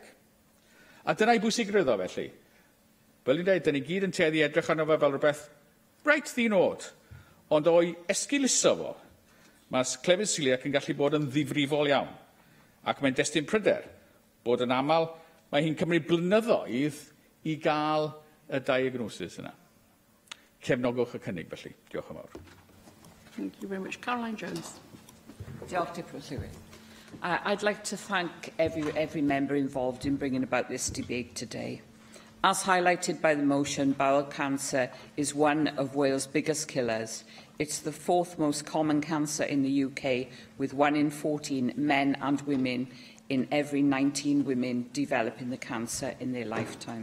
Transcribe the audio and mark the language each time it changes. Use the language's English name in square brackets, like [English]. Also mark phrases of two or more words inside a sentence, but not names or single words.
[Welsh] A dyna'i bwysigrwydd o felly. Fel ni'n dweud, da ni gyd yn tueddu edrych arno fe fel rhywbeth reit ddinod, ond o'i esgiluso fo, mae clefyd siliac yn gallu bod yn ddifrifol iawn. Ac mae'n destun pryder bod yn aml mae hi'n cymryd blynyddoedd i gael y diagnosis yna. Cefnogwch y cynnig felly. Diolch yn fawr. [English] Thank you very much. Caroline Jones. I'd like to thank every member involved in bringing about this debate today. As highlighted by the motion, bowel cancer is one of Wales' biggest killers. It's the fourth most common cancer in the UK, with 1 in 14 men and women in every 19 women developing the cancer in their lifetime.